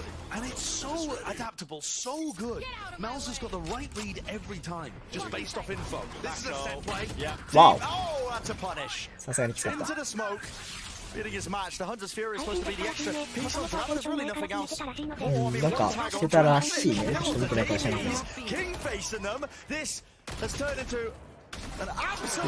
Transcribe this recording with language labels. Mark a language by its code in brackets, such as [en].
[en] And it's so adaptable, so good. Mel's has got the right read every time, just based off info. This is a set play. Wow. Oh, that's a punish. [ja] さすがにきつかっ [en] Into [ja] た。 [en] the smoke. Feeling his match. The Hunter's Fury is supposed to be the extra piece on top. There's really nothing else. [ja] なんかしてたらしいね。ちょっと見てないから知らないけど。 [en] King facing them. This has turned into an absolute.